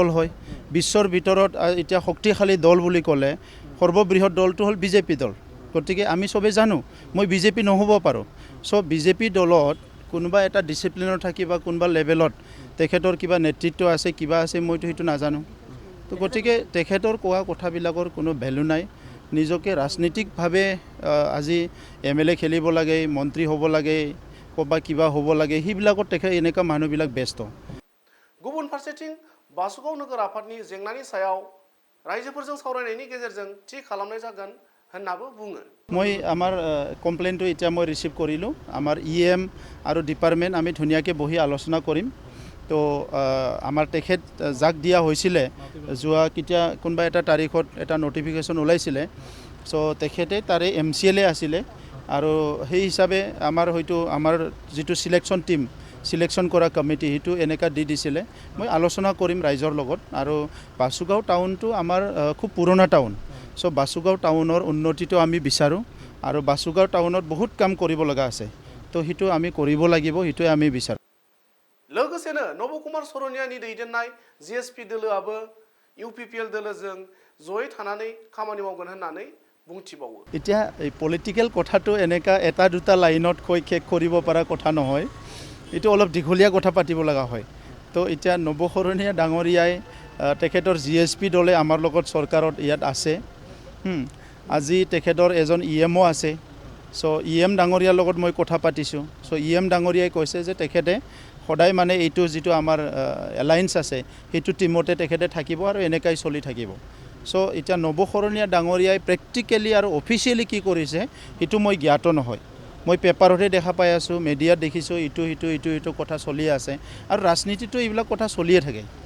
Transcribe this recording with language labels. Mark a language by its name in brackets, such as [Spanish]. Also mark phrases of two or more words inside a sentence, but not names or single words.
[Assamese] হয় বিশ্বৰ ভিতৰত এতিয়া শক্তিশালী দল বুলি ক'লে সৰ্ববৃহৎ দলটো হ'ল বিজেপি দল গতিকে আমি সবে জানো মই বিজেপি নহ'ব পাৰোঁ চ' বিজেপি দলত কোনোবা এটা ডিচিপ্লিনৰ থাকি বা কোনোবা লেভেলত তেখেতৰ কিবা নেতৃত্ব আছে কিবা আছে মইতো সেইটো নাজানো তো গতিকে তেখেতৰ কোৱা কথাবিলাকৰ কোনো ভেলু নাই নিজকে ৰাজনীতিকভাৱে আজি এমএলএ খেলিব লাগে মন্ত্ৰী হ'ব লাগে ক'বা কিবা হ'ব লাগে সেইবিলাকত তেখেত এনেকুৱা মানুহবিলাক ব্যস্ত [Bodo] गुबुन फारसेथिं बासुगाव नोगोर आफादनि जेंनानि सायाव रायजोफोरजों सावरायनायनि गेजेरजों थि खालामनाय जागोन होननाबो बुङो [Assamese] মই আমাৰ কমপ্লেইনটো এতিয়া মই ৰিচিভ কৰিলোঁ আমাৰ ইএম আৰু ডিপাৰ্টমেণ্ট আমি ধুনীয়াকৈ বহি আলোচনা কৰিম তো আমাৰ তেখেত যাক দিয়া হৈছিলে যোৱা কেতিয়া কোনোবা এটা তাৰিখত এটা নটিফিকেশ্যন ওলাইছিলে চ' তেখেতে তাৰে MCLA আছিলে আৰু সেই হিচাপে আমাৰ হয়তো আমাৰ যিটো সিলেকশ্যন কৰা কমিটি সেইটো এনেকা দি দিছিলে মই আলোচনা কৰিম ৰাইজৰ লগত আৰু বাসুগাঁও টাউনটো আমাৰ খুব পুৰণা টাউন চ' বাসুগাঁও টাউনৰ উন্নতিটো আমি বিচাৰোঁ আৰু বাসুগাঁও টাউনত বহুত কাম কৰিব লগা আছে তো সেইটো আমি কৰিব লাগিব সেইটোৱে আমি বিচাৰোঁ [Bodo] लोगोसेनो नबकुमार सरनियानि दैदेननाय जिएसपि दोलोआबो इउपिपिएल दोलोजों जयै थानानै खामानि मावगोन होननानै बुंथिबावो [Assamese] এতিয়া এই পলিটিকেল কথাটো এনেকা এটা দুটা লাইনত কৈ শেষ কৰিব পৰা কথা নহয় এইটো অলপ দীঘলীয়া কথা পাতিব লগা হয় তো এতিয়া নৱশৰণীয়া ডাঙৰীয়াই তেখেতৰ জিএছপি দলে আমাৰ লগত চৰকাৰত ইয়াত আছে আজি তেখেতৰ এজন ইএমও আছে চ' ইএম ডাঙৰীয়াৰ লগত মই কথা পাতিছোঁ চ' ইএম ডাঙৰীয়াই কৈছে যে তেখেতে সদায় মানে এইটো যিটো আমাৰ এলায়েন্স আছে সেইটো টিমতে তেখেতে থাকিব আৰু এনেকাই চলি থাকিব চ' এতিয়া নৱশৰণীয়া ডাঙৰীয়াই প্ৰেক্টিকেলি আৰু অফিচিয়েলি কি কৰিছে সেইটো মই জ্ঞাত নহয় মই পেপাৰতে দেখা পাই আছোঁ মিডিয়াত দেখিছোঁ ইটো কথা চলি আছে আৰু ৰাজনীতিটো এইবিলাক কথা চলিয়ে থাকে